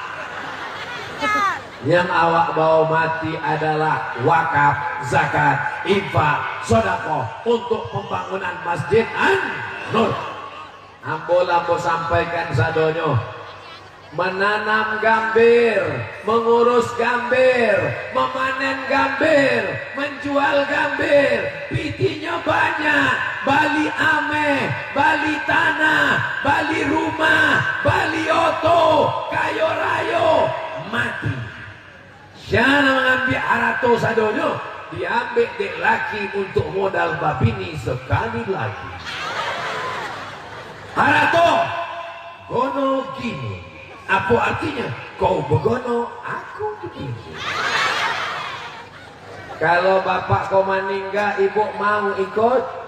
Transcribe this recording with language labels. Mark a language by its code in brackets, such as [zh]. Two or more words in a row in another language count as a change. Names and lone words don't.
[id] Yang awak bawa mati adalah wakaf, zakat, infak, sedekah untuk pembangunan Masjid An-Nur. [min] Ambo sampaikan sadonyo. [id] menanam gambir, mengurus gambir, memanen gambir, menjual gambir, [min] pitinya banyak, bali ame, bali tanah, bali rumah, bali oto, kayo rayo, mati. Jangan mengambil harato sadonyo, diambil dek laki untuk modal babini sekali lagi. Harato, gono gini. [id] Apa artinya? Kau begono, aku begini. Kalau bapak kau meninggal, ibu mau ikut?